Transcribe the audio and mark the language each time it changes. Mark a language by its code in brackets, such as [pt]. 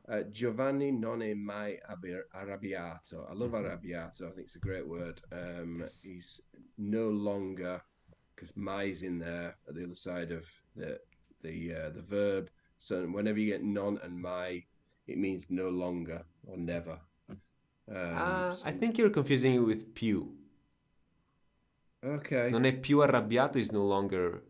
[it] Giovanni non è mai arrabbiato. [en] I love Hmm. arrabbiato. I think it's a great word. Yes. He's no longer, because mai's in there at the other side of the verb. So whenever you get non and mai, it means no longer or never. I So think you're confusing it with più. okay, [it] Non è più arrabbiato [en] is no longer